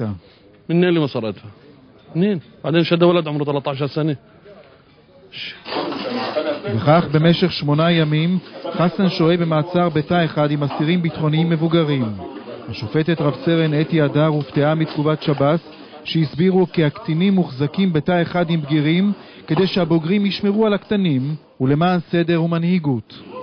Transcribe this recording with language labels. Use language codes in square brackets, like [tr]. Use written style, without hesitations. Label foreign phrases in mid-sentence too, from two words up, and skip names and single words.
[ar] منين اللي مصرتها؟ منين؟ بعدين شد ولد عمره 13 سنة. [he] וכך במשך 8 ימים חסן שוהה במעצר בתא אחד עם אסירים ביטחוניים מבוגרים. השופטת רב סרן אתי הדר הופתעה מתגובת שב"ס שהסבירו כי הקטינים מוחזקים בתא אחד עם בגירים כדי שהבוגרים ישמרו על הקטנים ולמען סדר ומנהיגות.